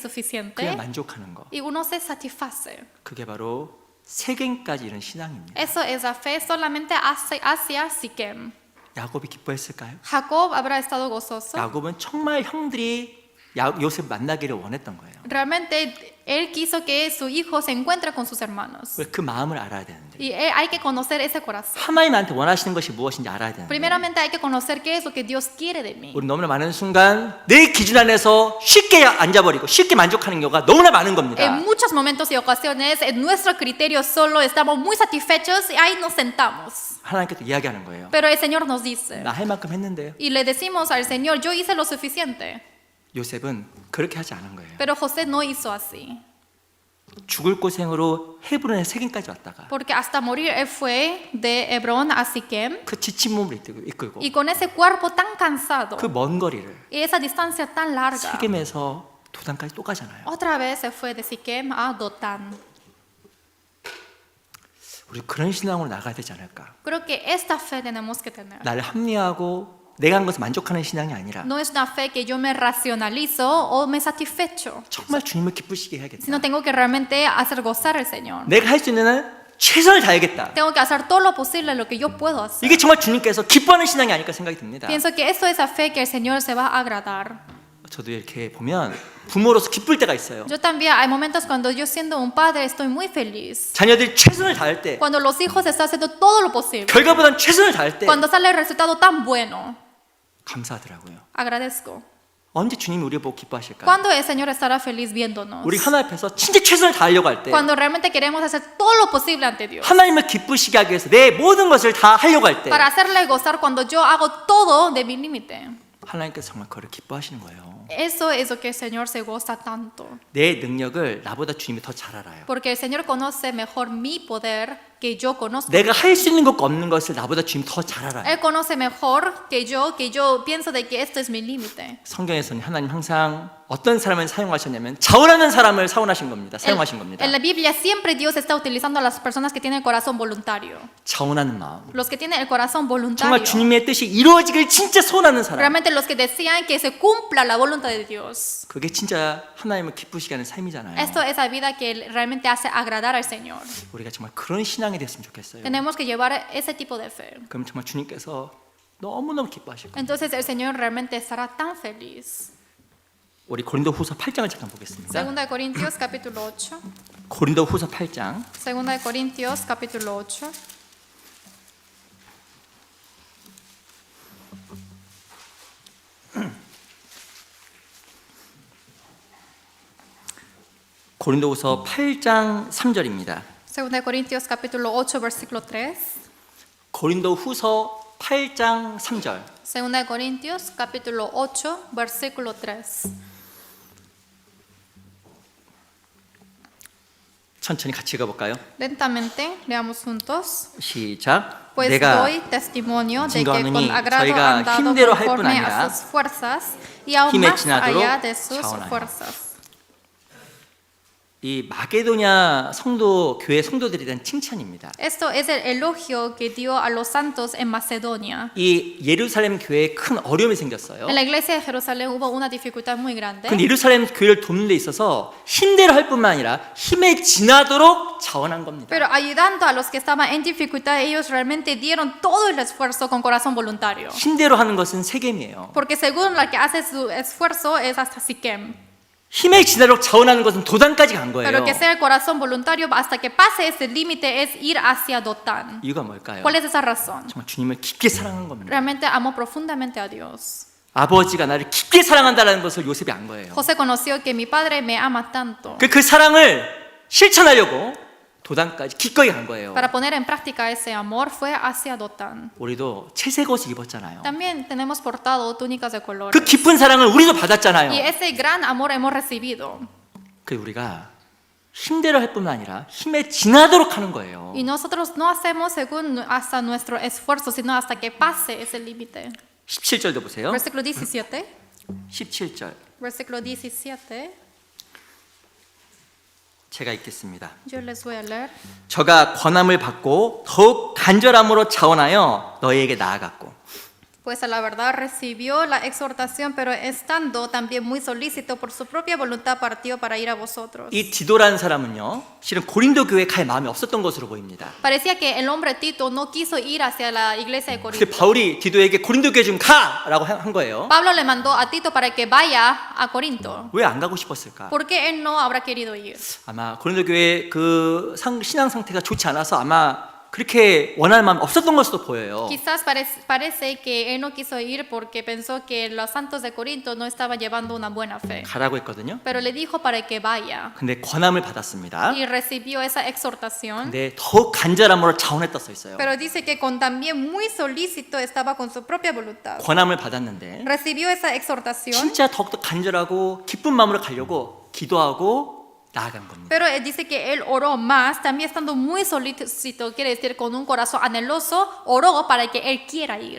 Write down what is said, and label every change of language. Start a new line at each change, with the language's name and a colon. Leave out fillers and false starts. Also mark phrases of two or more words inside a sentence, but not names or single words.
Korean: 그냥 suficiente 만족하는 거.
Spanish: y uno se satisface.
Korean: 그게 바로 세겜까지 이른 신앙입니다.
Spanish: Eso es la fe solamente hacia Siquem.
Korean: 야곱이 기뻐했을까요?
Spanish: Jacob habrá estado gozoso.
Korean: 야곱은 정말 형들이 요셉 만나기를 원했던 거예요.
Spanish: Realmente él quiso que su hijo se encuentre con sus hermanos.
Korean: 그 마음을 알아야 되는데
Spanish: Y hay que conocer ese corazón.
Korean: 하나님 나한테 원하시는 것이 무엇인지 알아야 되는데
Spanish: Primeramente hay que conocer qué es lo que Dios quiere de mí.
Korean: 우리 너무나 많은 순간 내 기준 안에서 쉽게 앉아버리고 쉽게 만족하는 경우가 너무나 많은 겁니다.
Spanish: En muchos momentos y ocasiones, en nuestro criterio solo estamos muy satisfechos y ahí nos sentamos.
Korean: 하나님께서 이야기하는 거예요.
Spanish: Pero el Señor nos dice,
Korean: 나 할 만큼 했는데요.
Spanish: y le decimos al Señor, yo hice lo suficiente.
Korean: 요셉은 그렇게 하지 않은 거예요.
Spanish: Pero José no hizo así.
Korean: 죽을 고생으로 헤브론의 세겜까지 왔다가
Spanish: Porque hasta morir él fue de Hebrón a Siquem.
Korean: 그 지친 몸을 이끌고
Spanish: Y con ese cuerpo tan cansado
Korean: 그 먼 거리를
Spanish: y esa distancia tan larga,
Korean: 세겜에서 도단까지 또 가잖아요.
Spanish: otra vez se fue de Siquem a Dotán.
Korean: 우리 그런 신앙으로 나가야 되지 않을까?
Spanish: Creo que esta fe tenemos que tener.
Korean: 나를 합리화하고 내가 한 것을 만족하는 신앙이 아니라
Spanish: No es una fe que yo me racionalizo o me satisfecho,
Korean: 정말 주님을 기쁘시게 해야겠다.
Spanish: sino tengo que realmente hacer gozar al Señor.
Korean: 내가 할 수 있는 한 최선을 다해야겠다.
Spanish: Tengo que hacer todo lo posible lo que yo puedo hacer.
Korean: 이게 정말 주님께서 기뻐하는 신앙이 아닐까 생각이 듭니다.
Spanish: Pienso que esto es la fe que el Señor se va a agradar.
Korean: 저도 이렇게 보면 부모로서 기쁠 때가 있어요.
Spanish: Yo también hay momentos cuando yo siendo un padre estoy muy feliz.
Korean: 자녀들이 최선을 다할 때,
Spanish: Cuando los hijos están haciendo todo lo posible.
Korean: 결과보다는 최선을 다할 때
Spanish: Cuando sale el resultado tan bueno.
Korean: 감사하더라고요.
Spanish: Agradezco.
Korean: 언제 주님이 우리 보고 기뻐하실까요?
Spanish: Cuando el Señor estará feliz viéndonos.
Korean: 우리 하나님 앞에서 진짜 최선을 다하려고 할 때
Spanish: Cuando realmente queremos hacer todo lo posible ante Dios.
Korean: 하나님을 기쁘시게 하기 위해서 내 모든 것을 다 하려고 할 때
Spanish: Para hacerle gozar cuando yo hago todo de mi límite.
Korean: 하나님께서 정말 그를 기뻐하시는 거예요.
Spanish: Eso es lo que el Señor se goza tanto.
Korean: 내 능력을 나보다 주님이 더 잘 알아요.
Spanish: Porque el Señor conoce mejor mi poder que yo conozco.
Korean: 내가 할 수 있는 것과 없는 것을 나보다 주님이 더 잘 알아요.
Spanish: Él conoce mejor que yo pienso de que esto es mi límite.
Korean: 성경에서는 하나님 항상 어떤 사람을 사용하셨냐면 자원하는 사람을 사용하신 겁니다. 사용하신 겁니다.
Spanish: En la Biblia siempre Dios está utilizando a las personas que tienen el corazón voluntario.
Korean: 자원하는 마음.
Spanish: Los que tienen el corazón voluntario.
Korean: 정말 주님의 뜻이 이루어지길 진짜 소원하는 사람.
Spanish: Realmente los que desean que se cumpla la voluntad de Dios.
Korean: 그게 진짜 하나님을 기쁘시게 하는 삶이잖아요.
Spanish: Esto es la vida que realmente hace agradar al Señor.
Korean: 우리가 정말 그런 신앙이 됐으면 좋겠어요.
Spanish: Tenemos que llevar ese tipo de fe.
Korean: 그럼 정말 주님께서 너무너무 기뻐하실 거예요.
Spanish: Entonces el Señor realmente estará tan feliz.
Korean: 우리 고린도후서 8장을 잠깐 보겠습니다.
Spanish: Segunda de Corintios capítulo 8.
Korean: 고린도후서 8장
Spanish: Segunda de Corintios capítulo 8.
Korean: 고린도후서 8장 3절입니다.
Spanish: Segunda de Corintios capítulo 8 versículo 3.
Korean: 고린도후서 8장 3절.
Spanish: Segunda de Corintios capítulo 8 versículo 3.
Korean: 천천히 같이 읽어볼까요?
Spanish: Lentamente leamos juntos.
Korean: 시작.
Spanish: Pues
Korean: 내가
Spanish: doy testimonio de que
Korean: 증거하노니
Spanish: con agrado
Korean: 저희가
Spanish: han dado
Korean: 힘대로 할 뿐
Spanish: conforme
Korean: 아니라
Spanish: a sus fuerzas y aún
Korean: 힘에
Spanish: más
Korean: 지나도록
Spanish: allá de sus
Korean: 자원하여.
Spanish: fuerzas.
Korean: 이 마게도냐 성도 교회 성도들에 대한 칭찬입니다.
Spanish: Esto es el elogio que dio a los santos en Macedonia.
Korean: 이 예루살렘 교회에 큰 어려움이 생겼어요.
Spanish: En la iglesia de Jerusalén hubo una dificultad muy grande.
Korean: 근데 예루살렘 교회를 돕는 데 있어서 힘대로 할 뿐만 아니라 힘에 지나도록 자원한 겁니다.
Spanish: Pero ayudando a los que estaban en dificultad, ellos realmente dieron todo el esfuerzo con corazón voluntario.
Korean: 힘대로 하는 것은 세겜이에요.
Spanish: Porque según la que hace su esfuerzo es hasta Siquem.
Korean: 힘에 지나도록 자원하는 것은 도단까지 간 거예요.
Spanish: Pero que sea el corazón voluntario hasta que pase ese límite es ir hacia Dotán.
Korean: 이유가 뭘까요?
Spanish: ¿Cuál es esa razón?
Korean: 정말 주님을 깊게 사랑한 겁니다.
Spanish: Realmente amó profundamente a Dios.
Korean: 아버지가 나를 깊게 사랑한다는 것을 요셉이 안 거예요.
Spanish: José conoció que mi padre me ama tanto.
Korean: 그 사랑을 실천하려고 도단까지 기꺼이 간 거예요.
Spanish: Para poner en práctica ese amor fue hacia Dotán.
Korean: 우리도 채색 옷을 입었잖아요.
Spanish: También tenemos portado túnicas de color.
Korean: 그 깊은 사랑을 우리도 Y 받았잖아요.
Spanish: ese gran amor hemos recibido.
Korean: 그 우리가 힘대로 할 뿐만 아니라 힘에 지나도록 하는 거예요.
Spanish: Y nosotros no hacemos según hasta nuestro esfuerzo, sino hasta que pase ese límite.
Korean: 17절도 보세요.
Spanish: Versículo 17.
Korean: 17절
Spanish: Versículo 17.
Korean: 제가 읽겠습니다.
Spanish: Yo les voy a leer.
Korean: 저가 권함을 받고 더욱 간절함으로 자원하여 너희에게 나아갔고
Spanish: Pues a la verdad recibió la exhortación, pero estando también muy solícito por su propia voluntad partió para ir a vosotros.
Korean: 이 디도라는 사람은요 실은 고린도 교회에 갈 마음이 없었던 것으로 보입니다.
Spanish: Parecía que el hombre Tito no quiso ir hacia la iglesia de
Korean: 근데
Spanish: Corinto.
Korean: 바울이 디도에게 고린도 교회 좀 가라고 한 거예요.
Spanish: Pablo le mandó a Tito para que vaya a Corinto.
Korean: 왜 안 가고 싶었을까?
Spanish: ¿Por qué él no habrá querido ir?
Korean: 아마 고린도 교회 그 신앙 상태가 좋지 않아서 아마 그렇게 원할 마음 없었던 것으로 보여요.
Spanish: Quizás parece que él no quiso ir porque pensó que los santos de Corinto no estaban llevando una buena fe.
Korean: 가라고 했거든요.
Spanish: Pero le dijo para que vaya.
Korean: 근데 권함을 받았습니다.
Spanish: Y recibió esa exhortación.
Korean: 근데 더욱 간절함으로 자원했다 써 있어요.
Spanish: Pero dice que con también muy solícito estaba con su propia voluntad.
Korean: 권함을 받았는데
Spanish: Recibió esa exhortación.
Korean: 진짜 더욱더 간절하고 기쁜 마음으로 가려고 기도하고 나아간 겁니다.
Spanish: Pero él dice que él oró más, también estando muy solícito, quiere decir con un corazón anheloso, oró para que él quiera ir.